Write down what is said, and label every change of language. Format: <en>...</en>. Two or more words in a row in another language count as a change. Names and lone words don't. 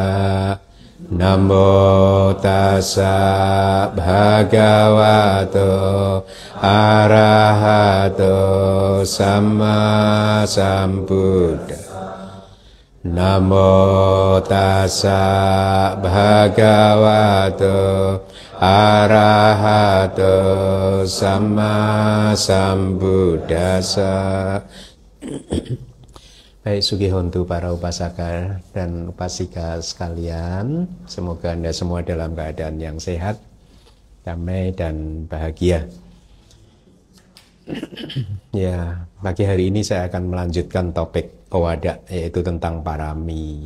<pi>Namo tassa bhagavato arahato samma sambuddhassa. Namo tassa bhagavato arahato samma sambuddhassa.</pi> <id>Baik, sugihontu para upasaka dan upasika sekalian, semoga Anda semua dalam keadaan yang sehat, damai dan bahagia. Ya, pagi hari ini saya akan melanjutkan topik Owada, yaitu tentang parami.</id>